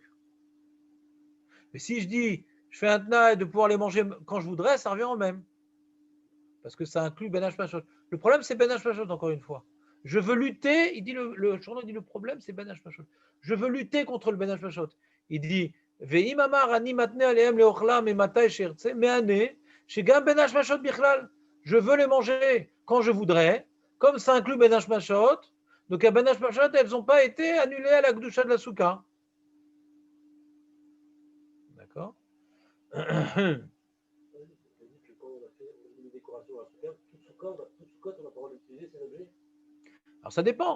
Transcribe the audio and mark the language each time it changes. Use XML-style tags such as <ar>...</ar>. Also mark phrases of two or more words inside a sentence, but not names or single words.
<fr>Mais si je dis, je fais un tnaï de pouvoir les manger quand je voudrais, ça revient au même. Parce que ça inclut</fr> <he>בין השמשות.</he> <fr>Le problème, c'est</fr> <he>בין השמשות,</he> <fr>encore une fois. Je veux lutter, il dit le journal dit le problème, c'est</fr> <he>בין השמשות.</he> <fr>Je veux lutter contre le</fr> <he>בין השמשות.</he> <fr>Il dit,</fr> <he>ואם אמר אני מתנה עליהם לאכלם אימתי שארצה מהני, שגם בין השמשות בכלל.</he> <fr>Je veux les manger quand je voudrais, comme ça inclut</fr> <he>בין השמשות.</he> <fr>Donc à</fr> <he>בין השמשות,</he> <fr>elles n'ont pas été annulées à la Gdusha de la Souka. D'accord. Alors ça dépend.</fr>